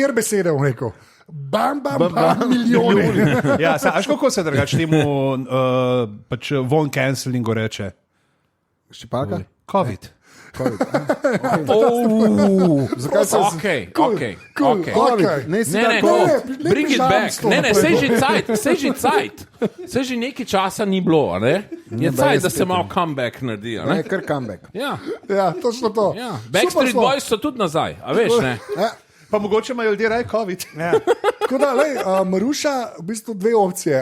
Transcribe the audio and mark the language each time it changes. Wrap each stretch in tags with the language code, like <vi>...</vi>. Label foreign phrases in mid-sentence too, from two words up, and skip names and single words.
<sl>4 besede bom rekel. Bam, milijoni. Ja, a kako se drugače temu pač von cancellingu reče? Ščipalka? COVID. Zakaj se Okej. Ne, si Ne, tako.</sl> <en>bring it back.</en> <sl>Ne, sej že cajt. Sej že nekaj časa ni bilo, a ne? Je cajt, da se malo comeback naredi, a Ne, ne? kar comeback. Ja, Ja, točno to. ja. Super Backstreet smo. Boys so tudi nazaj, a veš, ne? Ja. Pa mogoče imajo ljudje raje COVID. Ja. Tako da, lej, Maruša, v bistvu dve opcije.</sl>